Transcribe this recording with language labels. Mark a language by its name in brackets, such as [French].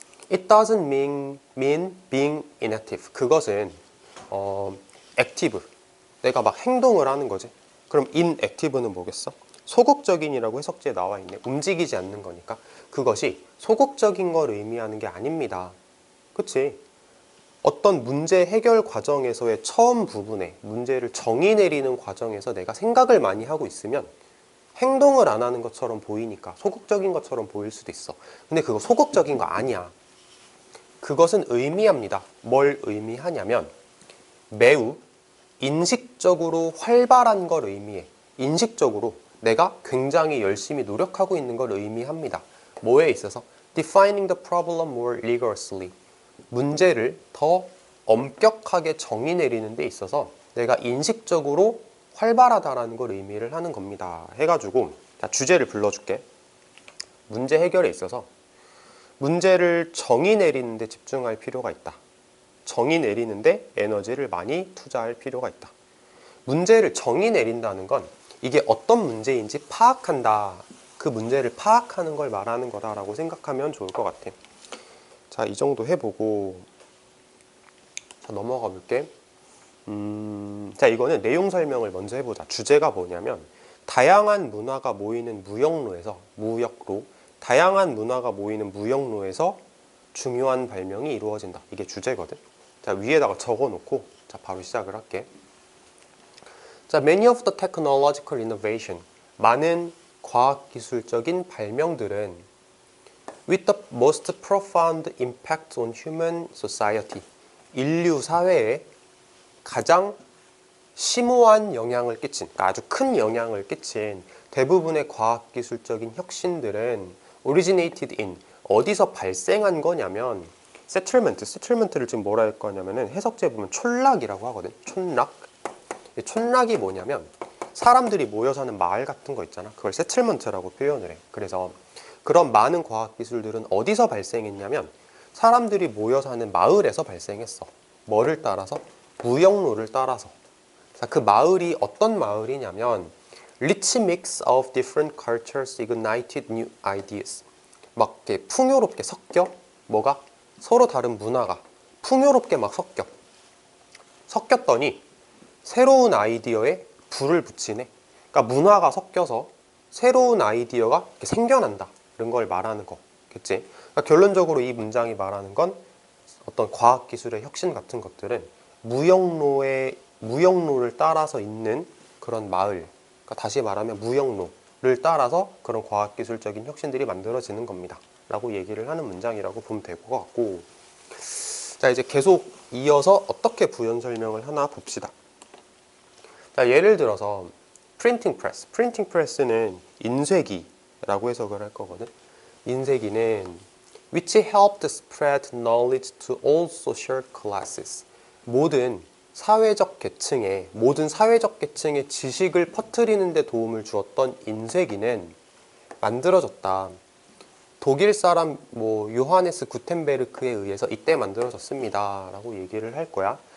[English] It doesn't mean being inactive. [Korean] 그것은 active. 내가 막 행동을 하는 거지. 그럼 inactive는 뭐겠어? 소극적인이라고 해석지에 나와 있네. 움직이지 않는 거니까. 그것이 소극적인 걸 의미하는 게 아닙니다. 그치? 어떤 문제 해결 과정에서의 처음 부분에 문제를 정의 내리는 과정에서 내가 생각을 많이 하고 있으면 행동을 안 하는 것처럼 보이니까 소극적인 것처럼 보일 수도 있어. 근데 그거 소극적인 거 아니야. 그것은 의미합니다. 뭘 의미하냐면 매우 인식적으로 활발한 걸 의미해. 인식적으로 내가 굉장히 열심히 노력하고 있는 걸 의미합니다. 뭐에 있어서? [English] Defining the problem more rigorously. [Korean] 문제를 더 엄격하게 정의 내리는 데 있어서 내가 인식적으로 활발하다라는 걸 의미를 하는 겁니다. 해가지고 자, 주제를 불러줄게. 문제 해결에 있어서 문제를 정의 내리는 데 집중할 필요가 있다. 정의 내리는데 에너지를 많이 투자할 필요가 있다. 문제를 정의 내린다는 건 이게 어떤 문제인지 파악한다. 그 문제를 파악하는 걸 말하는 거다라고 생각하면 좋을 것 같아. 자, 이 정도 해보고 자, 넘어가 볼게. 자, 이거는 내용 설명을 먼저 해보자. 주제가 뭐냐면 다양한 문화가 모이는 무역로에서 다양한 문화가 모이는 무역로에서 중요한 발명이 이루어진다. 이게 주제거든. 자, 위에다가 적어놓고 자, 바로 시작을 할게. [English] 자, many of the technological innovation, [Korean] 많은 과학기술적인 발명들은 [English] with the most profound impact on human society, [Korean] 인류 사회에 가장 심오한 영향을 끼친, 그러니까 아주 큰 영향을 끼친 대부분의 과학기술적인 혁신들은 [English] originated in, [Korean] 어디서 발생한 거냐면 settlement를 지금 뭐라 할 거냐면은 해석지에 보면 촌락이라고 하거든. 촌락. 촌락이 뭐냐면 사람들이 모여 사는 마을 같은 거 있잖아. 그걸 settlement라고 표현을 해. 그래서 그런 많은 과학기술들은 어디서 발생했냐면 사람들이 모여 사는 마을에서 발생했어. 뭐를 따라서? 무역로를 따라서. 자, 그 마을이 어떤 마을이냐면 [English] rich mix of different cultures ignited new ideas. [Korean] 막 이렇게 풍요롭게 섞여. 뭐가? 서로 다른 문화가 풍요롭게 막 섞였더니 새로운 아이디어에 불을 붙이네. 그러니까 문화가 섞여서 새로운 아이디어가 이렇게 생겨난다. 이런 걸 말하는 거겠지. 그러니까 결론적으로 이 문장이 말하는 건 어떤 과학기술의 혁신 같은 것들은 무역로를 따라서 있는 그런 마을, 그러니까 다시 말하면 무역로를 따라서 그런 과학기술적인 혁신들이 만들어지는 겁니다 라고 얘기를 하는 문장이라고 보면 될 것 같고, 자 이제 계속 이어서 어떻게 부연 설명을 하나 봅시다. 자 예를 들어서 프린팅 프레스는 인쇄기라고 해석을 할 거거든. [English] 인쇄기는 which helped spread knowledge to all social classes. [Korean] 모든 사회적 계층의 지식을 퍼뜨리는 데 도움을 주었던 인쇄기는 만들어졌다. 독일 사람 요하네스 구텐베르크에 의해서 이때 만들어졌습니다 라고 얘기를 할 거야.